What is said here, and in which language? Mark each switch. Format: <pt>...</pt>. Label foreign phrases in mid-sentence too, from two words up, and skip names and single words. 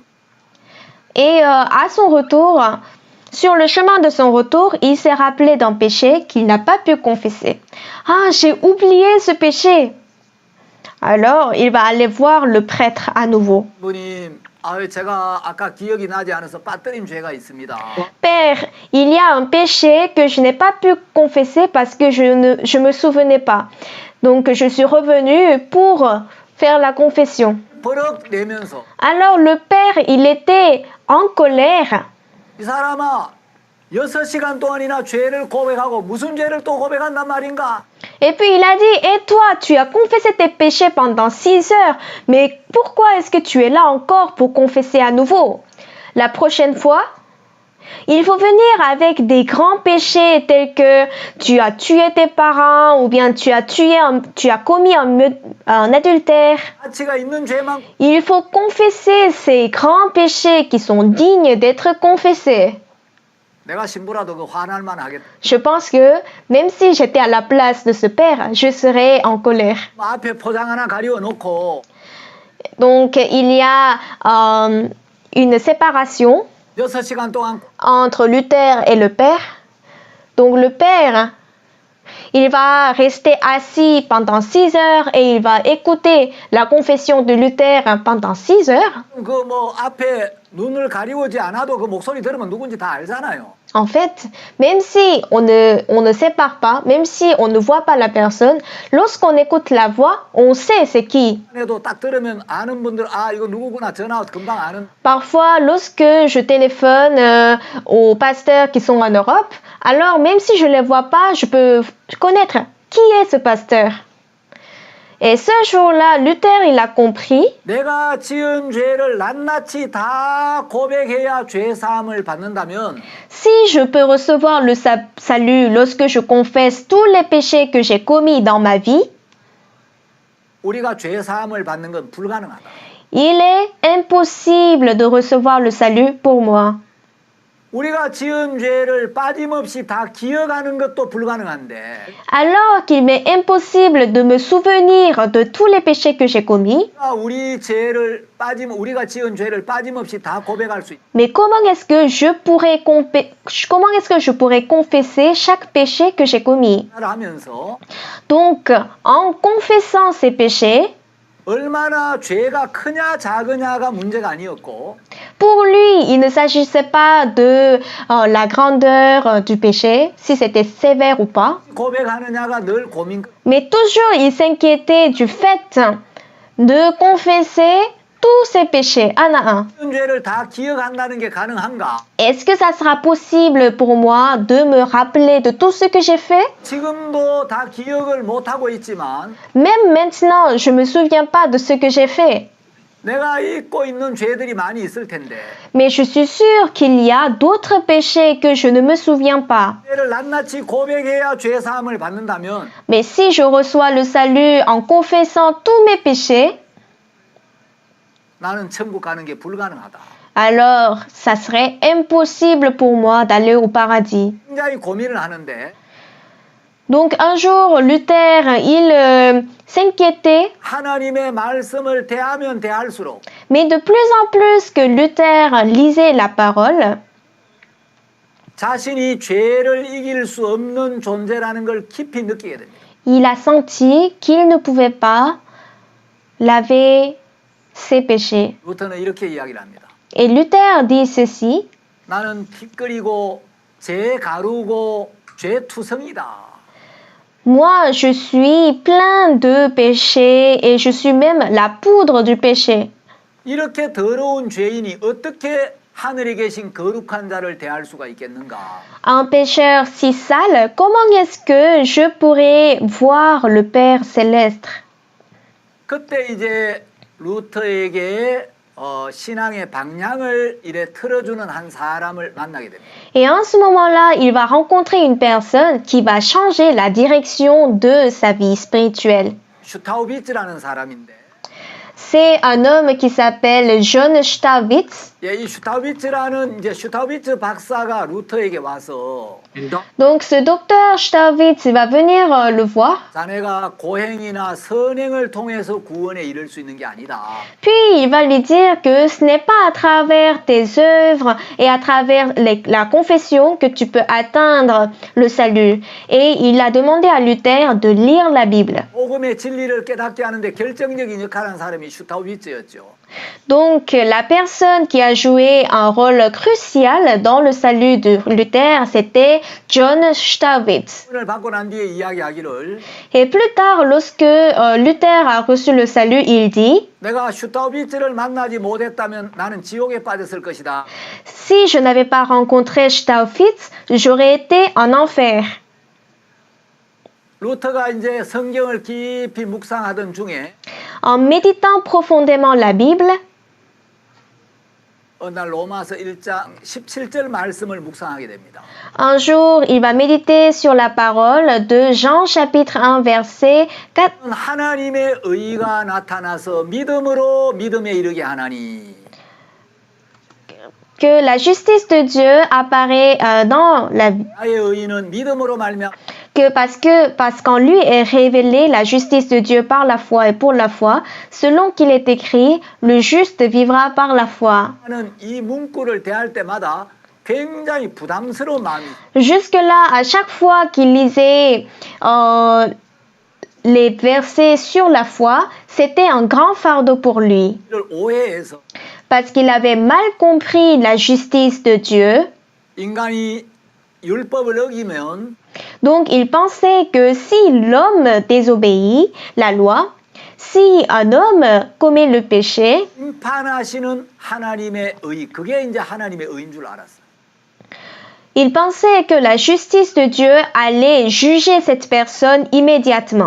<fr>Et à son retour, sur le chemin de son retour, il s'est rappelé d'un péché qu'il n'a pas pu confesser. Ah, j'ai oublié ce péché. Alors, il va aller voir le prêtre à nouveau.</fr> <ko>분이 제가 아까 기억이 나지 않아서 빠뜨린 죄가 있습니다.</ko> <fr>Père, il y a un péché que je n'ai pas pu confesser parce que je me souvenais pas. Donc je suis revenu pour faire la confession.</fr> <ko>버럭 내면서</ko> <fr>Alors le père, il était en colère.</fr> <ko>이 사람아 6시간 동안이나 죄를 고백하고 무슨 죄를 또 고백한단 말인가?</ko> <fr>Et puis il a dit, et toi, tu as confessé tes péchés pendant 6 heures, mais pourquoi est-ce que tu es là encore pour confesser à nouveau? La prochaine fois, il faut venir avec des grands péchés tels que tu as tué tes parents ou bien tu as commis un adultère.</fr> <ko>가치가 있는 죄만</ko> <fr>Il faut confesser ces grands péchés qui sont dignes d'être confessés.</fr> <ko>내가 신부라도 그 화날만 하겠다.</ko> <fr>Je pense que même si j'étais à la place de ce père, je serais en colère.</fr> <ko>앞에 포장 하나 가리워 놓고</ko> <fr>Donc il y a une séparation</fr> <ko>6시간 동안</ko> <fr>entre Luther et le père. Donc le père, il va rester assis pendant 6 heures et il va écouter la confession de Luther pendant 6 heures.</fr> <ko>그 뭐 앞에 눈을 가리우지 않아도 그 목소리 들으면 누군지 다 알잖아요.</ko> <fr>En fait, même si on ne sépare pas, même si on ne voit pas la personne, lorsqu'on écoute la voix, on sait c'est qui.</fr> <ko>그래도 딱 들으면 아는 분들 이거 누구구나 전화 금방 아는.</ko> <fr>Parfois, lorsque je téléphone aux pasteurs qui sont en Europe, alors même si je ne les vois pas, je peux connaître qui est ce pasteur. Et ce jour-là, Luther, il a compris.</fr> <ko>내가 지은 죄를 낱낱이 다 고백해야 죄 사함을 받는다면</ko> <fr>Si je peux recevoir le salut lorsque je confesse tous les péchés que j'ai commis dans ma vie,</fr> <ko>우리가 죄 사함을 받는 건 불가능하다.</ko> <fr>il est impossible de recevoir le salut pour moi.</fr> <ko>우리가 지은 죄를 빠짐없이 다 기억하는 것도 불가능한데</ko> <fr>Alors qu'il m'est impossible de me souvenir de tous les péchés que j'ai commis,</fr> <ko>우리가 지은 죄를 빠짐없이 다 고백할 수 있다.</ko> <fr>mais comment est-ce que je pourrais confesser chaque péché que j'ai commis?</fr> <ko>하면서</ko> <fr>Donc, en confessant ces péchés,</fr> <ko>얼마나 죄가 크냐 작으냐가 문제가 아니었고</ko> <fr>pour lui, il ne s'agissait pas de la grandeur du péché, si c'était sévère ou pas,</fr> <ko>고백하느냐가 늘 고민.</ko> <fr>mais toujours il s'inquiétait du fait de confesser tous ses péchés un à un.</fr> <ko>지은 죄를 다 기억한다는 게 가능한가?</ko> <fr>Est-ce que ça sera possible pour moi de me rappeler de tout ce que j'ai fait?</fr> <ko>지금도 다 기억을 못 하고 있지만</ko> <fr>Même maintenant, je me souviens pas de ce que j'ai fait.</fr> <ko>내가 잊고 있는 죄들이 많이 있을 텐데</ko> <fr>Mais je suis sûre qu'il y a d'autres péchés que je ne me souviens pas.</fr> <ko>죄를 낱낱이 고백해야 죄 사함을 받는다면</ko> <fr>Mais si je reçois le salut en confessant tous mes péchés,</fr> <ko>나는 천국 가는 게 불가능하다.</ko> <fr>alors ça serait impossible pour moi d'aller au paradis.</fr> <ko>굉장히 고민을 하는데</ko> <fr>Donc un jour, Luther, il s'inquiétait,</fr> <ko>하나님의 말씀을 대하면 대할수록</ko> <fr>mais de plus en plus que Luther lisait la parole,</fr> <ko>자신이 죄를 이길 수 없는 존재라는 걸 깊이 느끼게 됩니다.</ko> <fr>il a senti qu'il ne pouvait pas laver ses péchés.</fr> <ko>루터는 이렇게 이야기를 합니다.</ko> <fr>Et Luther dit ceci,</fr> <ko>나는 피 끓이고 죄 가루고 죄 투성이다.</ko> <fr>moi je suis plein de péchés et je suis même la poudre du péché.</fr> <ko>이렇게 더러운 죄인이 어떻게 하늘에 계신 거룩한 자를 대할 수가 있겠는가?</ko> <fr>Un pécheur si sale, comment est-ce que je pourrais voir le Père céleste?</fr> <ko>그때 이제 루터에게 신앙의 방향을 이래 틀어주는 한 사람을 만나게 됩니다.</ko> <fr>Et en ce moment-là, il va rencontrer une personne qui va changer la direction de sa vie spirituelle.</fr> <ko>슈타우비츠라는 사람인데</ko> <fr>C'est un homme qui s'appelle John Staubitz.</fr> <ko>예, 이 슈타우비츠 박사가 루터에게 와서</ko> <fr>Donc ce docteur Staubitz va venir le voir.</fr> <ko>자네가 고행이나 선행을 통해서 구원에 이를 수 있는 게 아니다.</ko> <fr>Puis il va lui dire que ce n'est pas à travers tes œuvres et à travers la confession que tu peux atteindre le salut. Et il a demandé à Luther de lire la Bible.</fr> <ko>복음의 진리를 깨닫게 하는데 결정적인 역할을 한 사람이 슈타우비츠였죠.</ko> <fr>Donc, la personne qui a joué un rôle crucial dans le salut de Luther, c'était John Staupitz.</fr> <ko>을 받고 난 뒤에 이야기하기를</ko> <fr>Et plus tard, lorsque Luther a reçu le salut, il dit,</fr> <ko>내가 슈타우비츠를 만나지 못했다면 나는 지옥에 빠졌을 것이다.</ko> <fr>si je n'avais pas rencontré Staupitz, j'aurais été en enfer.</fr> <ko>루터가 이제 성경을 깊이 묵상하던 중에</ko> <fr>En méditant profondément la Bible,</fr> <ko>어느 날 로마서 1장 17절 말씀을 묵상하게 됩니다.</ko> <fr>un jour, il va méditer sur la parole de Jean chapitre 1 verset 4.</fr> <ko>하나님의 의가 나타나서 믿음으로 믿음에 이르게 하나니.</ko> <fr>Que la justice de Dieu apparaît dans la</fr> <ko>나의 의는 믿음으로 말미암아</ko> <fr>parce qu'en lui est révélée la justice de Dieu par la foi et pour la foi, selon qu'il est écrit, le juste vivra par la foi.</fr> <ko>하는 이 문구를 대할 때마다 굉장히 부담스러운 마음이</ko> <fr>Jusque-là, à chaque fois qu'il lisait les versets sur la foi, c'était un grand fardeau pour lui,</fr> <ko>이를 오해해서</ko> <fr>parce qu'il avait mal compris la justice de Dieu.</fr> <ko>인간이 율법을 어기면</ko> <fr>Donc, il pensait que si l'homme désobéit la loi, si un homme commet le péché,</fr> <ko>심판하시는 하나님의 의, 그게 이제 하나님의 의인 줄 알았어요.</ko> <fr>il pensait que la justice de Dieu allait juger cette personne immédiatement.</fr>